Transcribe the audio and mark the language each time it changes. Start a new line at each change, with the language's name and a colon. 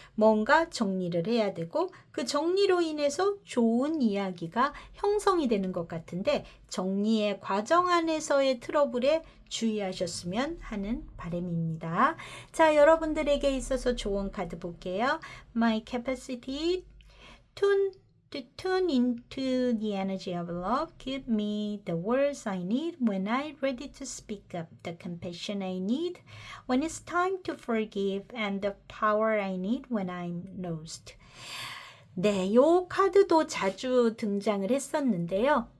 Korean: 뭔가 정리를 해야 되고 그 정리로 인해서 좋은 이야기가 형성이 되는 것 같은데 정리의 과정 안에서의 트러블에 주의하셨으면 하는 바람입니다. 자, 여러분들에게 있어서 조언 카드 볼게요.
English: My capacity to tune into the energy of love. Give me the words I need when I'm ready to speak up, the compassion I need when it's time to forgive, and the power I need when I'm lost.
Korean: 네, 요 카드도 자주 등장을 했었는데요.